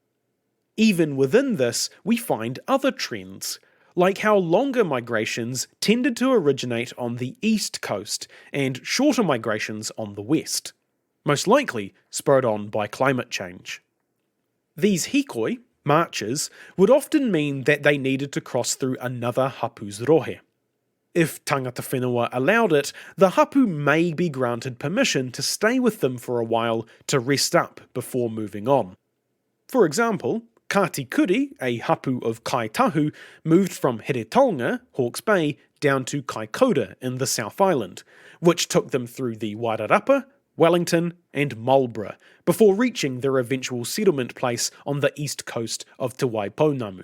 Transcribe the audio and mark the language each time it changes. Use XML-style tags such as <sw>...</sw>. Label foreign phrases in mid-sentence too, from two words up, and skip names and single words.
<en>Even within this, we find other trends, like how longer migrations tended to originate on the east coast and shorter migrations on the west, most likely spurred on by climate change. These hikoi, marches, would often mean that they needed to cross through another hapu's rohe. If</en> <mi>tangata whenua</mi> <en>allowed it, the hapu may be granted permission to stay with them for a while to rest up before moving on. For example, Kātikuri, a hapu of Kaitahu, moved from Heretonga, Hawke's Bay, down to Kaikoura in the South Island, which took them through the Wairarapa, Wellington, and Marlborough, before reaching their eventual settlement place on the east coast of Te Waipounamu.</en>